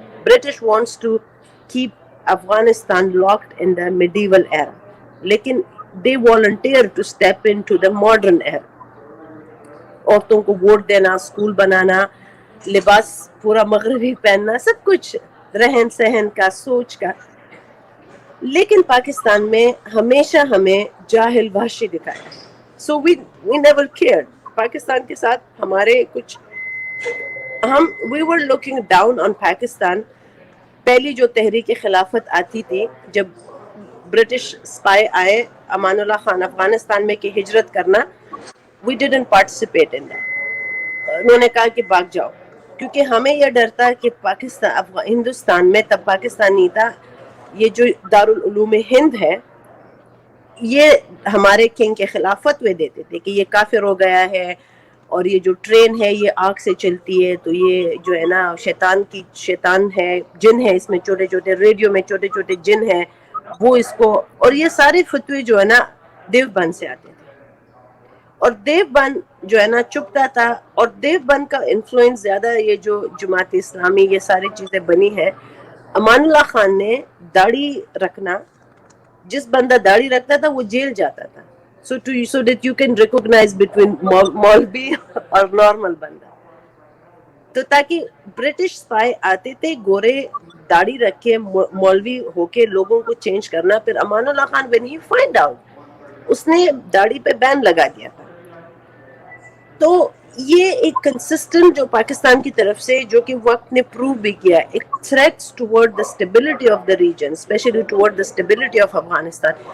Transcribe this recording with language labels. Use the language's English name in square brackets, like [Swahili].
[English] British wants to keep Afghanistan locked in the medieval era, [Urdu] لیکن [English] they volunteer to step into the modern era. [Urdu] عورتوں کو vote دینا، school بنانا، لباس پورا مغربی پہننا، سب کچھ رہن سہن کا، سوچ کا. لیکن پاکستان میں ہمیشہ ہمیں جاہل وحشی دکھایا. [English] So we never cared. [Urdu] پاکستان کے ساتھ ہمارے کچھ [English] we were looking down on Pakistan. [Urdu] پہلی جو تحریک خلافت آتی تھی جب برٹش اسپائی آئے امان اللہ خان افغانستان میں کہ ہجرت کرنا، [English] we didn't participate in that. [Urdu] انہوں نے کہا کہ بھاگ جاؤ، کیونکہ ہمیں یہ ڈر تھا کہ پاکستان، ہندوستان میں تب پاکستان نہیں تھا، یہ جو دارالعلوم ہند ہے، یہ ہمارے کنگ کے خلاف فتوے دیتے تھے کہ یہ کافر ہو گیا ہے، اور یہ جو ٹرین ہے یہ آگ سے چلتی ہے، تو یہ جو ہے نا شیطان ہے، جن ہے اس میں، چھوٹے چھوٹے ریڈیو میں چھوٹے چھوٹے جن ہیں، وہ اس کو. اور یہ سارے فتوے جو ہے نا دیوبند سے آتے تھے، اور دیوبند جو ہے نا چپتا تھا. اور دیوبند کا انفلوئنس زیادہ یہ جو جماعت اسلامی یہ ساری چیزیں بنی ہے. امان اللہ خان نے داڑھی رکھنا، جس بندہ داڑھی رکھتا تھا وہ جیل جاتا تھا. [English] so that you can recognize between [Urdu] مولوی اور نارمل بندہ. تو تاکہ برٹش اسپائی آتے تھے گورے داڑھی رکھ کے مولوی ہو کے لوگوں کو چینج کرنا. پھر Aman Ullah Khan [English] when he find out، [Urdu] اس نے داڑھی پہ بین لگا دیا تھا. تو یہ ایک کنسسٹنٹ جو پاکستان کی طرف سے، جو کہ وقت نے پروو بھی کیا، ایک [English] Threats towards the stability of the region, especially towards the stability of Afghanistan.